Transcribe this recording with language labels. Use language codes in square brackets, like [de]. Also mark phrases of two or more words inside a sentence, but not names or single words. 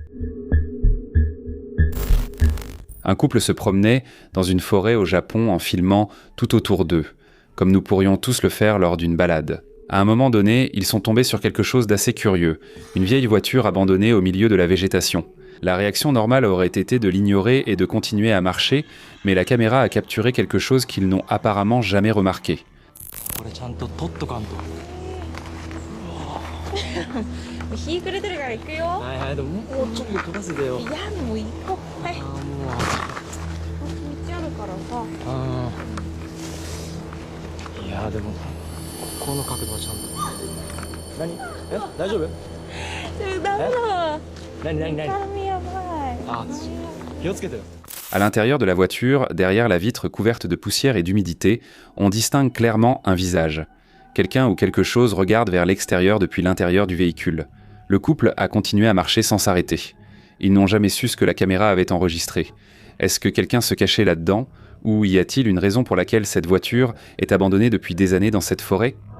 [fr] Un couple se promenait dans une forêt au Japon en filmant tout autour d'eux, comme nous pourrions tous le faire lors d'une balade. À un moment donné, ils sont tombés sur quelque chose d'assez curieux, une vieille voiture abandonnée au milieu de la végétation. La réaction normale aurait été de l'ignorer et de continuer à marcher, mais la caméra a capturé quelque chose qu'ils n'ont apparemment jamais remarqué. [ja] 日暮れてるから行くよ。はいはい、でももうちょっと飛ばせてよ。いや、もう行こう。はい。もう道あるからさ。いや、でもこの角度はちゃんと。何？大丈夫？ダメだ。何？髪やばい。あ、気をつけてよ。 [fr] À l'intérieur de la voiture, derrière la vitre couverte de poussière et d'humidité, on distingue clairement un visage. Quelqu'un ou quelque chose regarde vers l'extérieur depuis l'intérieur du véhicule. Le couple a continué à marcher sans s'arrêter. Ils n'ont jamais su ce que la caméra avait enregistré. Est-ce que quelqu'un se cachait là-dedans ? Ou y a-t-il une raison pour laquelle cette voiture est abandonnée depuis des années dans cette forêt ?